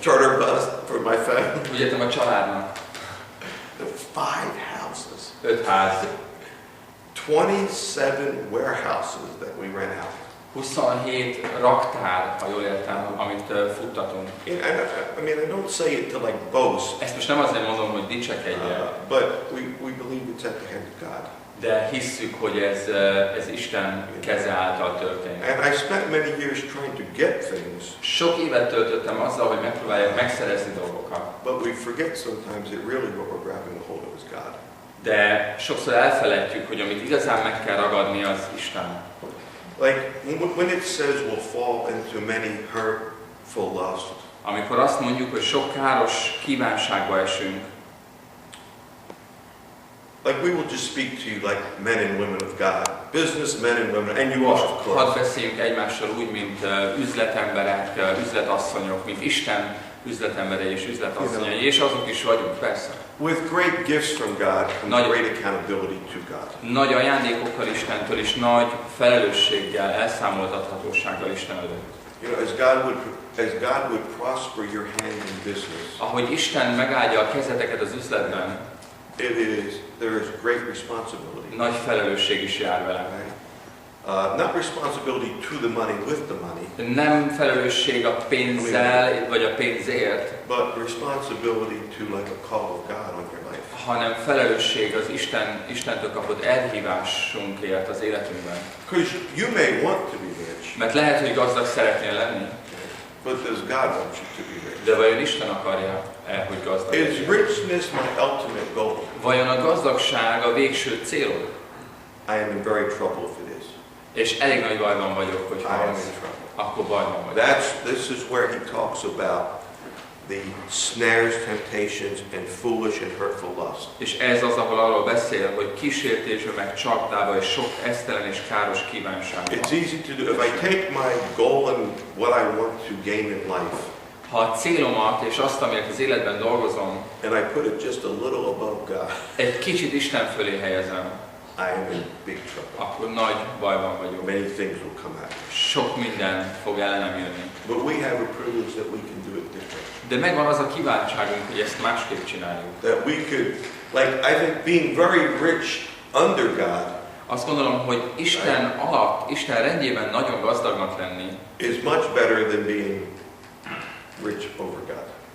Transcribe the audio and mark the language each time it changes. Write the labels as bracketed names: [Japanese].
[English] charter bus for my family. [Hungarian] Úgy értem a családnak. [English] 5 houses. [Hungarian] 5 ház. [English] 27 warehouses that we rent out. [Hungarian] 27 raktár, ha jól értem, amit futtatunk. [English] I mean, I don't say it to like boast. [Hungarian] Ezt most nem azért mondom, hogy dicsekedjek. [English] But we believe it's at the hand of God. [Hungarian] De hisszük, hogy ez Isten keze által történik. [English] And I spent many years trying to get things. [Hungarian] Sok évet töltöttem azzal, hogy megpróbálják megszerezni dolgokat. [English] But we forget sometimes that really what we're grabbing a hold of is God. [Hungarian] De sokszor elfelejtjük, hogy amit igazán meg kell ragadni, az Isten. [English] Like when it says we'll fall into many hurtful lust. [Hungarian] Amikor azt mondjuk, hogy sok káros kívánságba esünk. [English] Like we will just speak to you like men and women of God, business men and women, and you are, of course. [Hungarian] Hadd beszéljünk egymással úgy, mint üzletemberek, üzletasszonyok, mint Isten üzletemberei és üzletasszonyai, és azok is vagyunk, persze. [English] With great gifts from God comes great accountability to God. [Hungarian] Nagy ajándékokkal Istentől és nagy felelősséggel, elszámoltathatósággal Isten előtt. [English] You know, as God would prosper your hand in business. [Hungarian] Ahogy Isten megáldja a kezeteket az üzletben, [English] there is great responsibility. [Hungarian] Nagy felelősség is jár vele. [English] Not responsibility to the money, with the money. [Hungarian] Nem felelősség a pénzzel vagy a pénzért, [English] but responsibility to like a call of God on your life. [Hungarian] Hanem felelősség az Istentől kapott elhívásunkért az életünkben. [English] Because you may want to be rich. [Hungarian] Mert lehet, hogy gazdag szeretnél lenni. [English] But does God want you to be rich? [Hungarian] De vajon Isten akarja hogy gazdag legyen? [English] Is richness my ultimate goal? [Hungarian] Vajon a gazdagság a végső célod? [English] I am in very trouble if it is. [Hungarian] És elég nagy bajban vagyok, hogy akkor bajban vagyok. [English] This is where he talks about the snares, temptations, and foolish and hurtful lust. [Hungarian] És ez az, ahol arról beszél, hogy kísértésbe, meg csapdába, és sok esztelen és káros kívánságba. [English] It's easy to do. If I take my goal and what I want to gain in life, [Hungarian] ha a célomat és azt, amiért az életben dolgozom, [English] and I put it just a little above God, [Hungarian] egy kicsit Isten fölé helyezem, [English] I am in big trouble. [Hungarian] Akkor nagy bajban vagyok. [English] Many things will come out. [Hungarian] Sok minden fog ellenem jönni. [English] But we have a privilege that we can do it different. [Hungarian] De megvan az a kívánságunk, hogy ezt másképp csináljuk. [English] That we could, like I think, being very rich under God. [Hungarian] Azt gondolom, hogy Isten alatt, Isten rendjében nagyon gazdagnak lenni [English] is much better than being rich over God.